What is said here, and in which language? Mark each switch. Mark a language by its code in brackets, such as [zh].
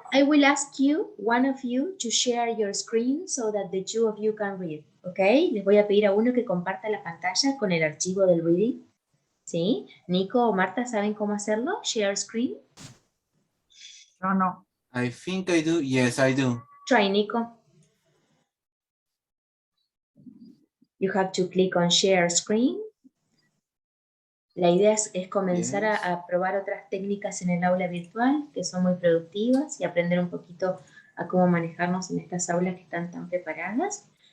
[en] I will ask you, one of you, to share your screen so that the two of you can read. Okay? [es] Les voy a pedir a uno que comparta la pantalla con el archivo del reading. ¿Sí? Nico o Marta, ¿saben cómo hacerlo? [en] Share screen. No. I think I do. Yes, I do. Try, Nico. You have to click on share screen. [es] La idea es comenzar [en] Yes. [es] a probar otras técnicas en el aula virtual que son muy productivas y aprender un poquito a cómo manejarnos en estas aulas que están tan preparadas.